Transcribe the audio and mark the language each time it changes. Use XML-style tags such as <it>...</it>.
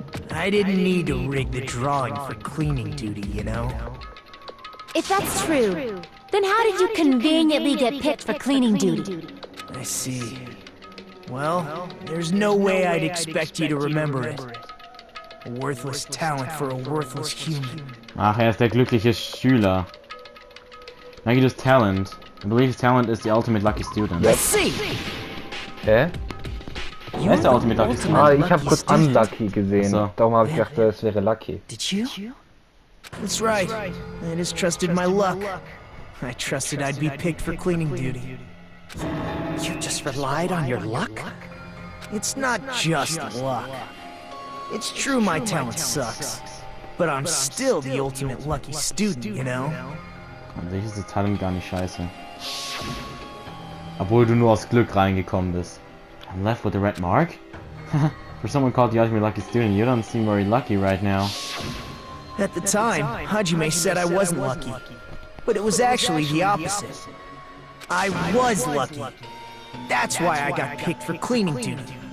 <en>I didn't need to rig the drawing for cleaning duty, you know? If that's true, then how did you conveniently get picked for cleaning duty? I see. Well, there's no way I'd expect you to remember it. A worthless talent for a worthless human.</en> <de>Ach, ist der glückliche Schüler.</de> <en>Nagito's talent. I believe his talent is the ultimate lucky student. Let's see! Hä?</en> <de>Wer ist der ultimate lucky student? Ah, ich habe kurz Unlucky gesehen. So. Darum habe ich gedacht, es wäre Lucky.</de> <en>Did you? That's right. I just trusted my luck. I trusted I'd be picked for cleaning duty. You just relied on your luck? It's not just luck. It's true my talent sucks. But I'm still the ultimate lucky student, you know?</en> <de>An sich ist das Talent gar nicht scheiße. Obwohl du nur aus Glück reingekommen bist.</de> <en>I'm left with a red mark? For someone called the ultimate lucky student, you don't seem very lucky right now. At the time, Hajime said I wasn't lucky. But it was actually the opposite. I was lucky. That's why I got picked for cleaning duty.</en>